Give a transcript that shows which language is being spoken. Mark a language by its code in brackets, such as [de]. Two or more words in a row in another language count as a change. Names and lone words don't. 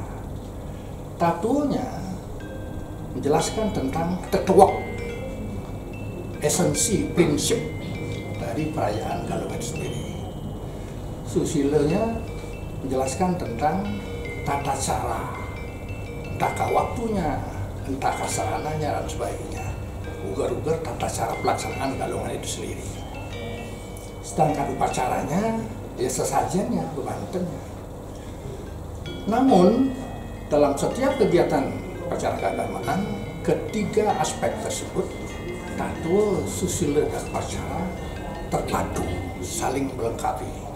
[id] Tatulnya menjelaskan tentang tetuak, esensi, prinsip dari perayaan Galungan sendiri. Susilanya menjelaskan tentang tata cara, entahkah waktunya, entahkah sarananya, dan sebagainya. Ugar-ugar tata cara pelaksanaan Galungan itu sendiri. Sedangkan upacaranya, ya sesajennya, bebantennya. Namun, dalam setiap kegiatan upacara keagamaan, ketiga aspek tersebut, tatua, susila, dan upacara terpadu, saling melengkapi.